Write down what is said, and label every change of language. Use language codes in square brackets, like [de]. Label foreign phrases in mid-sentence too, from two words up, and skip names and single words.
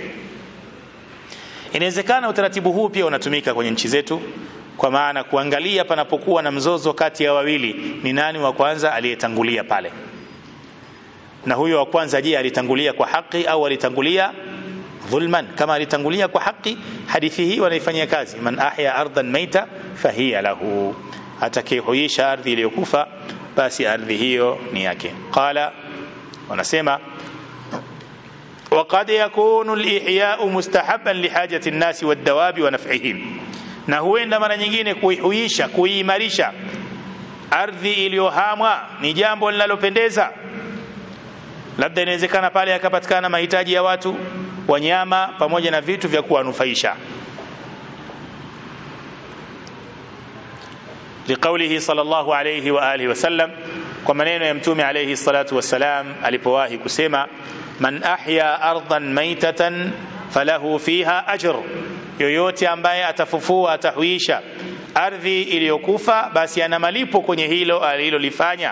[sw] Inawezekana utaratibu huu pia unatumika kwenye nchi zetu, kwa maana kuangalia panapokuwa na mzozo kati ya wawili, ni nani wa kwanza aliyetangulia pale, na huyo wa kwanza, je, alitangulia kwa haki au alitangulia dhulman? Kama alitangulia kwa haki, hadithi hii wanaifanyia kazi: [ar] من أحيا أرضا ميتة فهي له, [sw] atakayehuisha ardhi iliyokufa basi ardhi hiyo ni yake. [ar] Qala, wanasema وقد يكون الإحياء مستحبا لحاجة الناس والدواب ونفعهم, [sw] na huenda mara nyingine kuihuisha, kuimarisha ardhi iliyohamwa ni jambo linalopendeza. Labda inawezekana pale yakapatikana mahitaji ya watu, wanyama, pamoja na vitu vya kuwanufaisha. [ar] لقوله صلى الله عليه وعلى آله وسلم, [sw] kwa maneno ya Mtume [ar] عليه الصلاة والسلام [sw] alipowahi kusema: [ar] من أحيا أرضا ميتة فله فيها أجر, [sw] yoyote ambaye atafufua, atahuisha ardhi iliyokufa, basi ana malipo kwenye hilo alilolifanya.